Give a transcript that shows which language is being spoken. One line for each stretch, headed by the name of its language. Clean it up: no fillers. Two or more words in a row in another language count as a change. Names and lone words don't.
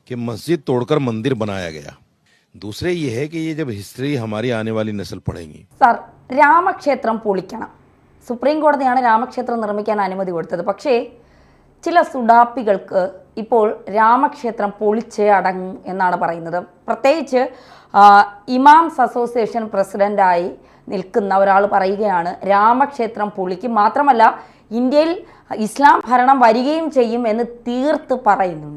Hindi: कि मस्जिद तोड़कर मंदिर बनाया गया। दूसरे ये है कि ये जब हिस्ट्री हमारी आने वाली नस्ल पढ़ेंगी।
Malayalam: സർ, രാമക്ഷേത്രം പൊളിക്കണം. സുപ്രീം കോടതിയാണ് രാമക്ഷേത്രം നിർമ്മിക്കാൻ അനുമതി കൊടുത്തത്. പക്ഷേ ചില സുഡാപ്പികൾക്ക് ഇപ്പോൾ രാമക്ഷേത്രം പൊളിച്ചേ അടങ്ങും എന്നാണ് പറയുന്നത്. പ്രത്യേകിച്ച് ഇമാംസ് അസോസിയേഷൻ പ്രസിഡൻ്റായി നിൽക്കുന്ന ഒരാൾ പറയുകയാണ് രാമക്ഷേത്രം പൊളിക്കും, മാത്രമല്ല ഇന്ത്യയിൽ ഇസ്ലാം ഭരണം വരികയും ചെയ്യും എന്ന് തീർത്ത് പറയുന്നുണ്ട്.